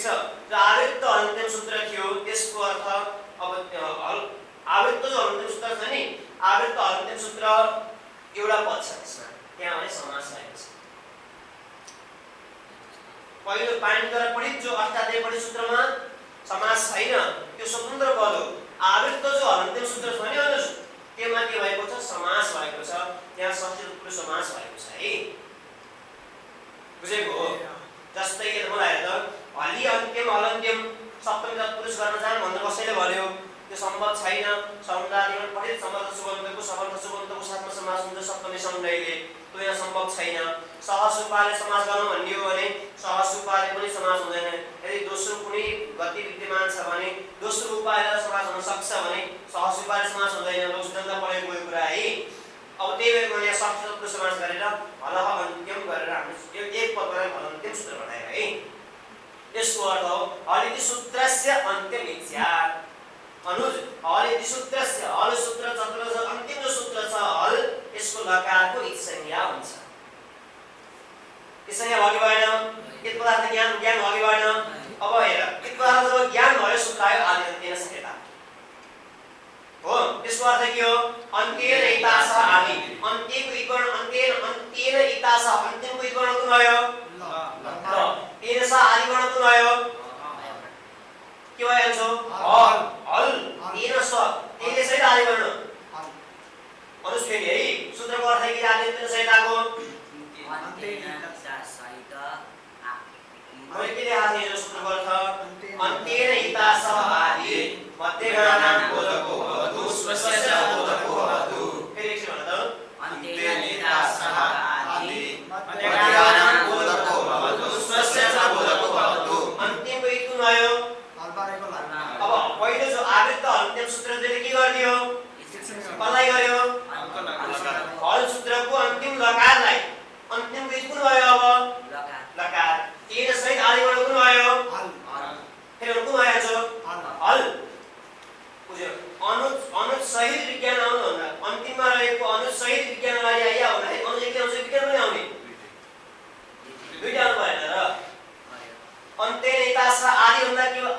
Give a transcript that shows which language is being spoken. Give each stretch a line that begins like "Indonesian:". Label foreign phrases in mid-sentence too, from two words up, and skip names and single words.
Nepali: र आवृत्त अन्तिम सूत्र थियो त्यसको अर्थ अब आवृत्त जो अन्तिम सूत्र छ नि आवृत्त अन्तिम सूत्र एउटा पद छ त्यसमा त्यहाँ भने समास भएको छ। पहिलो पाणिनिद्वारा पढित जो अष्टाध्यायी पढित सूत्रमा समास छैन, त्यो स्वतन्त्र पद हो। आवृत्त जो हलन्त्यम सूत्र छ भने त्यसमा के भएको छ? समास भएको छ। त्यहाँ षष्ठी तत्पुरुष समास भएको छ है। बुझेको हो? जस्तै के मलाई हेर त,
Sanskrit: हलि अन्त्यम हलन्त्यम
Nepali: सप्तमी तत्पुरुष गर्न जान भनेर कसैले भन्यो, त्यो सम्भव छैन। समुदायमा पढित सम्बन्ध सुबन्धको साथमा समास हुन्छ सप्तमी समुदायले, त्यो यहाँ सम्भव छैन। सहसुपाले समास गर्नु भन्यो भने सहसुपाले पनि समास हुँदैन। यदि दोस्रो कुनै गति विद्यमान छ भने दोस्रो उपायले समास हुन सक्छ भने सहसुपाले समास हुँदैन। लोकसिद्धान्त पढेको यो कुरा है। अब त्यही भएर मैले षष्ठी तत्पुरुष समास गरेर
Sanskrit: हलह अन्त्यम
Nepali: गरेर हामीले एक पदलाई हलन्त्यम सूत्र बनाएर है।
Sanskrit: यसको अर्थ हो हलिति सूत्रस्य अन्त्यम इच्छा।
Nepali: अनुज
Sanskrit: हलिति सूत्रस्य,
Nepali: हल सूत्र चतुर्थ अन्तिम जो सूत्र छ हल, यसको लकारको इत्संज्ञा हुन्छ। इत्संज्ञा भयो कि भएन? एक पदार्थ ज्ञान भयो कि भएन? अब हेर, एक पदार्थ जब ज्ञान भयो सूत्र आयो
Sanskrit: आदि अन्त्येन संहिता
Nepali: हो। त्यसको अर्थ के हो?
Sanskrit: अन्त्येन इतास आदि।
Nepali: अन्त्यको इकवर्ण
Sanskrit: अन्त्येन इतास,
Nepali: अन्त्यको इकवर्ण कुन भयो? ल।
Sanskrit: तेन स आदि
Nepali: वर्ण कुन भयो? के भइहाल्छ? हल।
Sanskrit: हल तेन स,
Nepali: तेनले सहित आदि वर्ण अनुस फेरि है। सूत्रको अर्थ के
Sanskrit: आदि अन्त्येन संहिताको
Nepali: मैले के लेखा थिएँ? सूत्रको अर्थ
Sanskrit: अन्त्येन इतास आदि मध्यगानां बोधको भवतु स्वस्य च बोधको भवतु।
Nepali: फेरि एकछिन भन त,
Sanskrit: अन्त्येन इतास आदि मध्यगानां बोधको भवतु स्वस्य च बोधको भवतु।
Nepali: अन्त्यको इ कुन भयो? अब पहिलो जो आवृत्त अन्त्यम सूत्रले के गर्दियो? कसलाई गर्यो? हल सूत्रको अन्तिम लकारलाई। अन्तिमको इ कुन भयो? अब लकार। तेन सहित आदि वर्ण कुन भयो? फेरि कुन भइहाल्छ? हल। बुझ्यो? अनुज सहित विज्ञान आउनु भन्दा अन्तिममा रहेको अनुज सहित विज्ञानलाई या भन्दाखेरि अनुज के आउँछ? विज्ञान पनि आउने। दुईटा आउनु भएन र?
Sanskrit: अन्त्येन इतास आदि
Nepali: भन्दा के हो?